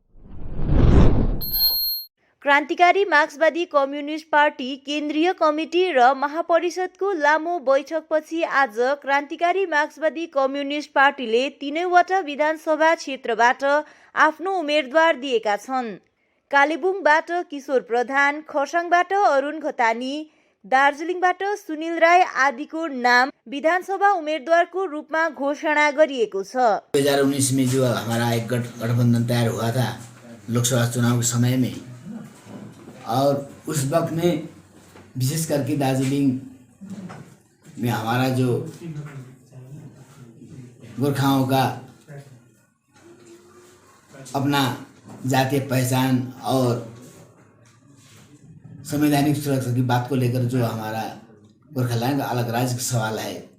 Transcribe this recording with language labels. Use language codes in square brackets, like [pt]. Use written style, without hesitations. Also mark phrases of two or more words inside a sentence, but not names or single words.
[ne] क्रान्तिकारी मार्क्सवादी कम्युनिस्ट पार्टी केन्द्रीय कमिटी र महापरिषदको लामो बैठकपछि आज क्रान्तिकारी मार्क्सवादी कम्युनिस्ट पार्टीले 3वटा विधानसभा क्षेत्रबाट आफ्नो उम्मेदवार दिएका छन्। कालेबुङबाट किशोर प्रधान, खरसाङबाट अरुण घतानी, दार्जिलिङबाट सुनिल राई आदिको नाम विधानसभा उम्मीदवार रूपमा घोषणा गरिएको छ। [hi] 2019 में जो हमारा एक गठबंधन तैयार हुआ था लोकसभा चुनाव के समय में, और उस वक्त में विशेष करके दार्जिलिंग में हमारा जो गोरखाओं का अपना जातीय पहचान और संवैधानिक सुरक्षा की बात को लेकर जो हमारा गोरखालैंड का अलग राज्य का सवाल है,